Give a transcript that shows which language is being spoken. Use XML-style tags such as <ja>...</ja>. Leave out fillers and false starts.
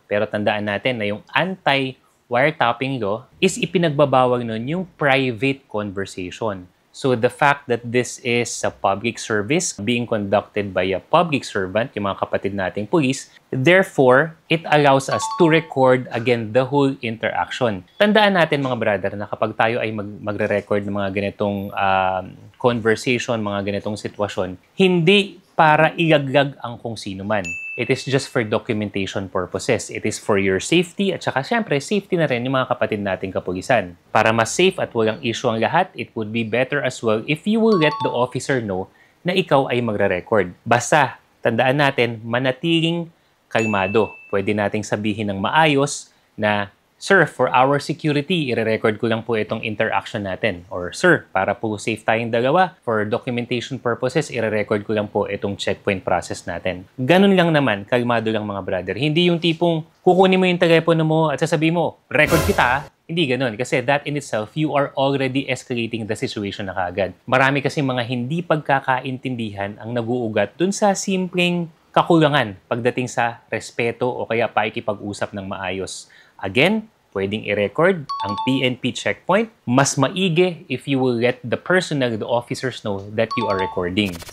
<tl>Pero tandaan natin na yung anti-wiretapping law is ipinagbabawal nun yung private conversation.</tl> <en>So the fact that this is a public service being conducted by a public servant,</en> <tl>yung mga kapatid nating pulis,</tl> <en>therefore, it allows us to record again the whole interaction.</en> <tl>Tandaan natin mga brother na kapag tayo ay magre-record ng mga ganitong conversation, mga ganitong sitwasyon, hindi para ilaglag ang kung sino man.</tl> <en>It is just for documentation purposes. It is for your safety</en> <tl>at saka syempre safety na rin yung mga kapatid nating kapulisan. Para mas safe at walang issue ang lahat,</tl> <en>it would be better as well if you will let the officer know</en> <tl>na ikaw ay magre-record. Basta, tandaan natin, manatiling kalmado. Pwede nating sabihin ng maayos na</tl> <en>Sir, for our security,</en> <tl>i-record ko lang po itong interaction natin. Or, Sir, para po safe tayong dalawa,</tl> <en>for documentation purposes,</en> <tl>i-record ko lang po itong checkpoint process natin. Ganun lang naman, kalmado lang mga brother. Hindi yung tipong kukunin mo yung telepono mo at sasabihin mo, record kita ah. Hindi ganun.</tl> <en>Kasi that in itself, you are already escalating the situation</en> <tl>na kaagad. Marami kasi mga hindi pagkakaintindihan ang naguugat dun sa simpleng kakulangan pagdating sa respeto o kaya pakikipag-usap ng maayos. Again, pwedeng i-record ang PNP checkpoint. Mas maigi</tl> <en>if you will let the personnel, the officers know that you are recording.</en>